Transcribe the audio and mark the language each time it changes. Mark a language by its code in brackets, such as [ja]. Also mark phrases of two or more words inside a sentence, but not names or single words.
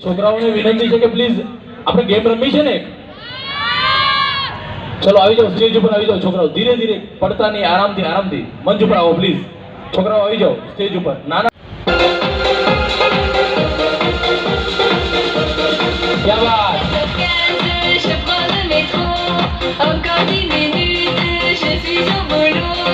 [gu] છોકરાઓને વિનંતી છે કે પ્લીઝ આપણે ગેમ રમી છે ને, ચલો આવી જાઓ, સ્ટેજ ઉપર આવી જાઓ છોકરાઓ, ધીરે ધીરે, પડતા નહીં, આરામથી આરામથી મંચ ઉપર આવો પ્લીઝ, છોકરાઓ આવી જાઓ સ્ટેજ ઉપર. [hi] નાના क्या बात. [fr] Je prends le métro, encore 10 minutes, je suis au boulot.